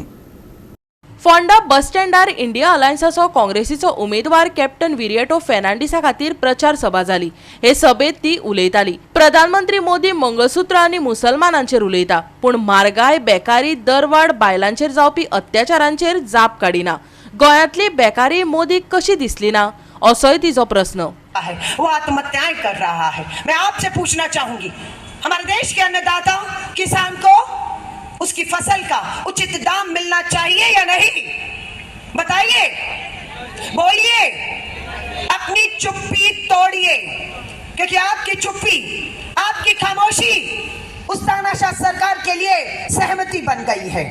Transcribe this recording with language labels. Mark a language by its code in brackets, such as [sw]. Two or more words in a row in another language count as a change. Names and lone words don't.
[kok] फोंडा बस स्टँडार इंडिया अलायन्साचो काँग्रेसीचो उमेदवार कॅप्टन विरिएटो फेर्नांडीसा खातीर प्रचार सभा जाली. हे सभेत ती उलयताली. प्रधानमंत्री मोदी मंगळसूत्र आनी मुसलमानांचेर उलयता, पूण म्हारगाय, बेकारी, दरवाड, बायलांचेर जावपी अत्याचारांचेर जाप काडिना. गोंयांतली बेकारी मोदीक कशी दिसली ना, असोय तिचो प्रस्न. [hi] वो आत्महत्याएं कर रहा है. मैं आपसे पूछना चाहूंगी, हमारे देश के अन्नदाता किसान को उसकी फसल का उचित दाम मिलना चाहिए या नहीं? बताइए, बोलिए, अपनी चुप्पी तोड़िए, क्योंकि आपकी चुप्पी, आपकी खामोशी उस तानाशाह सरकार के लिए सहमति बन गई है.